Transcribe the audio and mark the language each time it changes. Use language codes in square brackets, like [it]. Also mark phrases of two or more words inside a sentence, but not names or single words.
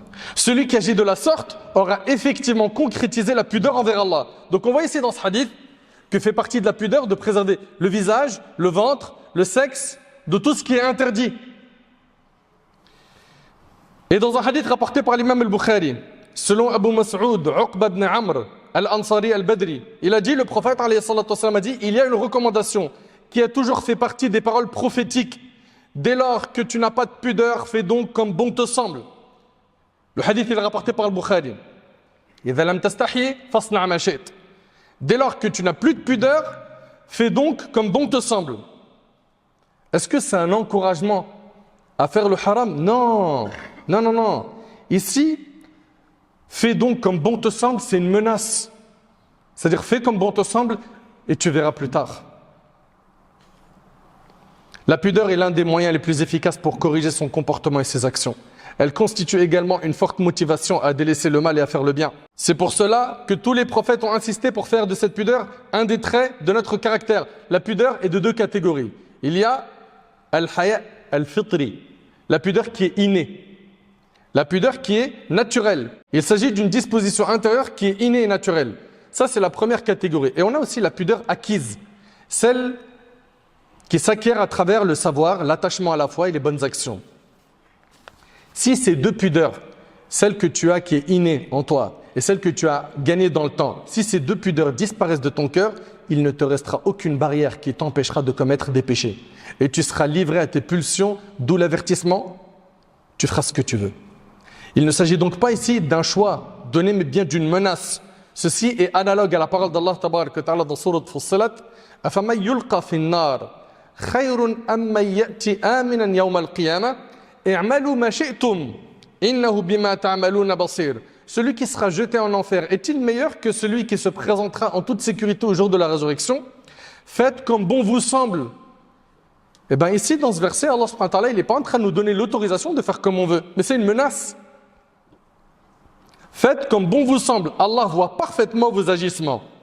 [fr] Celui qui agit de la sorte aura effectivement concrétisé la pudeur envers Allah. Donc on voit ici dans ce hadith que fait partie de la pudeur de préserver le visage, le ventre, le sexe, de tout ce qui est interdit. Et dans un hadith rapporté par l'imam al-Bukhari, selon Abu Mas'ud, Uqba ibn Amr, Al-Ansari al-Badri, il a dit, le prophète [ar] عليه الصلاة والسلام [fr] a dit: il y a une recommandation qui a toujours fait partie des paroles prophétiques. Dès lors que tu n'as pas de pudeur, fais donc comme bon te semble. Le hadith est rapporté par le Bukhari. [ar] إِذَا لَمْ تَسْتَحْيِ فَاصْنَعْ مَا شِئْتَ. [fr] Dès lors que tu n'as plus de pudeur, fais donc comme bon te semble. Est-ce que c'est un encouragement à faire le haram? Non, non, non, non. Ici, fais donc comme bon te semble, c'est une menace. C'est-à-dire, fais comme bon te semble et tu verras plus tard. La pudeur est l'un des moyens les plus efficaces pour corriger son comportement et ses actions. Elle constitue également une forte motivation à délaisser le mal et à faire le bien. C'est pour cela que tous les prophètes ont insisté pour faire de cette pudeur un des traits de notre caractère. La pudeur est de deux catégories. Il y a [ar] الحياء الفطري, [fr] la pudeur qui est innée. La pudeur qui est naturelle. Il s'agit d'une disposition intérieure qui est innée et naturelle. Ça, c'est la première catégorie. Et on a aussi la pudeur acquise, celle qui s'acquiert à travers le savoir, l'attachement à la foi et les bonnes actions. Si ces deux pudeurs, celle que tu as qui est innée en toi et celle que tu as gagnée dans le temps, si ces deux pudeurs disparaissent de ton cœur, il ne te restera aucune barrière qui t'empêchera de commettre des péchés. Et tu seras livré à tes pulsions, d'où l'avertissement, tu feras ce que tu veux. Il ne s'agit donc pas ici d'un choix donné, mais bien d'une menace. Ceci est analogue à la parole d'Allah [ar] تبارك وتعالى [fr] dans Sourate Fussilat. [ar] أَفَمَنْ يُلْقَى فِي النَّارِ خَيْرٌ أَمَّنْ يَأْتِي آمِنًا يَوْمَ الْقِيَامَةِ اعْمَلُوا مَا شِئْتُمْ إِنَّهُ بِمَا تَعْمَلُونَ بَصِيرٌ. [fr] Celui qui sera jeté en enfer est-il meilleur que celui qui se présentera en toute sécurité au jour de la résurrection? Faites comme bon vous semble. Et bien ici, dans ce verset, Allah [ar] سبحانه وتعالى, [fr] il n'est pas en train de nous donner l'autorisation de faire comme on veut, mais c'est une menace. Faites comme bon vous semble. Allah voit parfaitement vos agissements.